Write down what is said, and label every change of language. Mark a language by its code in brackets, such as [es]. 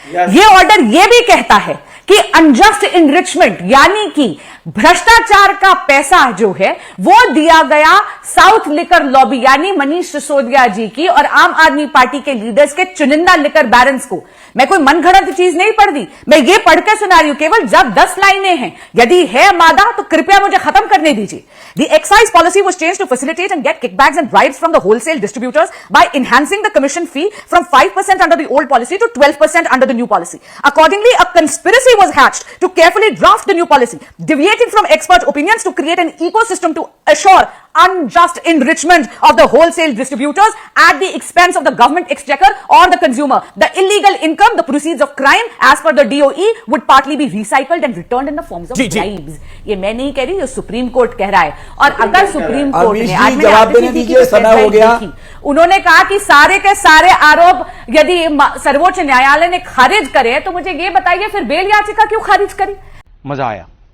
[hi] ये ऑर्डर ये भी कहता है कि अनजस्ट इनरिचमेंट यानी कि भ्रष्टाचार का पैसा जो है वो दिया गया साउथ लिकर लॉबी यानी मनीष सिसोदिया जी की और आम आदमी पार्टी के लीडर्स के चुनिंदा लिकर बैरन्स को। मैं कोई मनगढ़ंत चीज नहीं पढ़ दी, मैं ये पढ़ के सुना रही हूं, केवल जब 10 लाइनें हैं। यदि है मादा तो कृपया मुझे खत्म करने दीजिए। [en] The excise policy was changed to facilitate and get kickbacks and bribes from the wholesale distributors by enhancing the commission fee from 5% under the old policy to 12% under the new policy. Accordingly, a conspiracy was hatched to carefully draft the new policy, deviating from expert opinions to create an ecosystem to assure unjust enrichment of the wholesale distributors at the expense of the government exchequer or the consumer. The illegal income, the proceeds of crime, as per the DOE, would partly be recycled and returned in the forms of bribes. [hi] ये मैं नहीं कह रही, ये supreme court कह रहा है। और अगर सुप्रीम कोर्ट ने आज जवाब देने दीजिए, समय हो गया। उन्होंने कहा कि सारे के सारे आरोप यदि सर्वोच्च न्यायालय ने खारिज करे तो मुझे ये बताइए फिर बेल याचिका क्यों खारिज करी? मजा आया।